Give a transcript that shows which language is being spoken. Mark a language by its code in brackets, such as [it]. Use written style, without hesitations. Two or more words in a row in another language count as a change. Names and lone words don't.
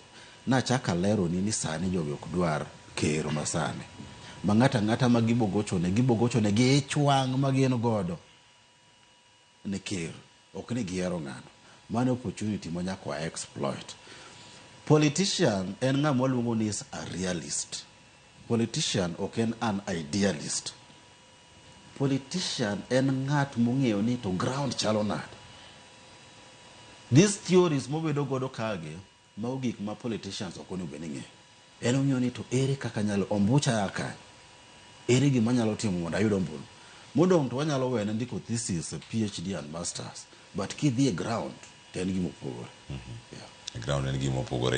[luo] Nachaka lero ni sani jogi ok dwar kero masani. Ma ng'ata ma gibogochone gi ichwang' ma gin godo ne kero. Ok ni gihero ng'ano. Mano opportunity ma nyaka exploit. Politician en ng'ama waluongo ni [en] is a realist. [luo] Politician ok en [en] an idealist. [luo] Politician en ng'at mong'eyo ni to ground chalo nade. [en] These theories [luo] mobedo godo kage ma gik ma politicians ok onego bed ni ng'eyo. En ong'eyo ni to ere kaka nyalo ombucha yaka. Ere gima nyalo timo mondo ayud ombulu. Modong to wanyalo wene ndiko thesis, [en] PhD and masters. [luo] But kidhi e ground to en gima opogore. Ground en gima opogore.